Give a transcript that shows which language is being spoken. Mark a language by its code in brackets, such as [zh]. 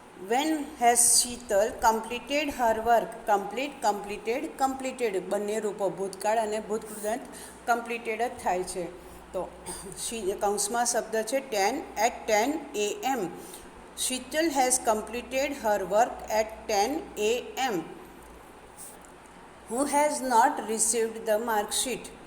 [en] When has Sheetal completed her work? Complete, completed, completed. [gu] બંને રૂપો ભૂતકાળ અને ભૂતકૃદંત કમ્પ્લીટેડ જ થાય છે. તો કૌંસમાં શબ્દ છે 10 at 10 AM. [en] Sheetal has completed her work at 10 AM. Who has not received the mark sheet?